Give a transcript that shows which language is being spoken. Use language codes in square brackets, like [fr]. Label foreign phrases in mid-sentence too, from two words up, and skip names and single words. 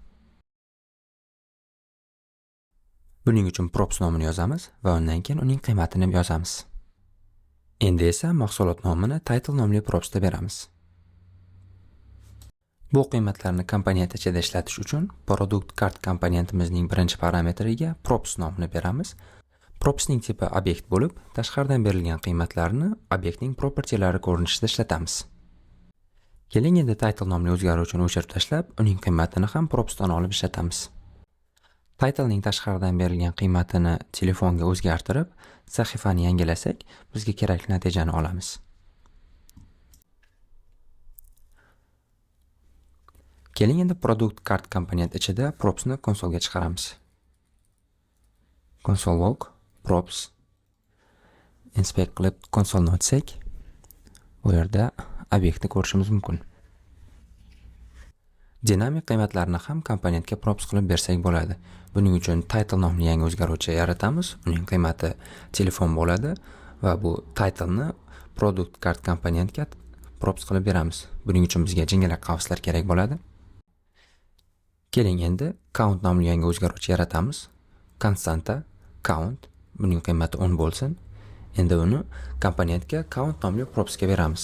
[uz] Buning uchun props nomini yozamiz va undan keyin uning qiymatini yozamiz. Endi esa mahsulot nomini title nomli propsda beramiz. Bu qiymatlarni komponent ichida ishlatish uchun [en] product card [uz] komponentimizning birinchi parametriga props nomini beramiz. Propsning tipi obyekt bo'lib, tashqaridan berilgan qiymatlarni obyektning propertilari ko'rinishida ishlatamiz. Keling endi title nomli o'zgaruvchini o'chirib tashlab, uning qiymatini ham propsdan olib ishlatamiz. Titlening tashqaridan berilgan qiymatini telefonga o'zgartirib, sahifani yangilasak, bizga kerakli natijani olamiz. Keling endi [en] product card [uz] komponent ichida propsni konsolga chiqaramiz. [en] Console log props [uz] inspect qilib konsolni ochsak, bu yerda obyektni ko'rishimiz mumkin. Dinamik qiymatlarni ham komponentga props qilib bersak bo'ladi. Buning uchun title nomli yangi o'zgaruvchi yaratamiz. Uning qiymati telefon bo'ladi va bu titleni [en] product card [uz] komponentga props qilib beramiz. Buning uchun bizga jingalak qavslar kerak bo'ladi. Keling endi count nomli yangi o'zgaruvchi yaratamiz. Konstanta count, buning qiymati 10 bo'lsin. Endi uni komponentga count nomli propsga beramiz.